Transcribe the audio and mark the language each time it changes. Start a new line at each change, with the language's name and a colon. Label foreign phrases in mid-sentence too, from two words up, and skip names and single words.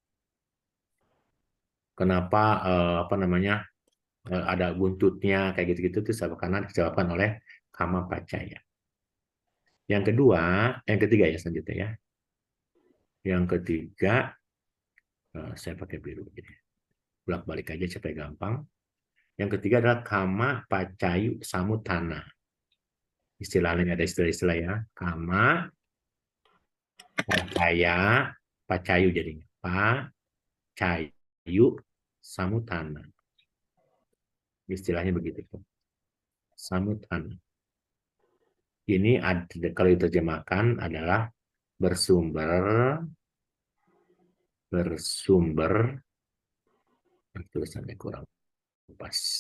Indonesian: Kenapa ada buntutnya kayak gitu-gitu itu karena disebabkan oleh
Pali: kama pacaya.
Indonesian: Yang ketiga ya selanjutnya ya. Yang ketiga saya pakai biru jadi bolak-balik aja supaya gampang. Yang ketiga adalah
Pali: kama pacayu samutana.
Indonesian: Istilahnya ada istilah-istilah ya.
Pali: Kama pacaya, pacayu jadinya. Pacayu. pacayu samutana.
Indonesian: Istilahnya begitu. Samutana. Ini kalau diterjemahkan adalah bersumber tulisannya kurang pas.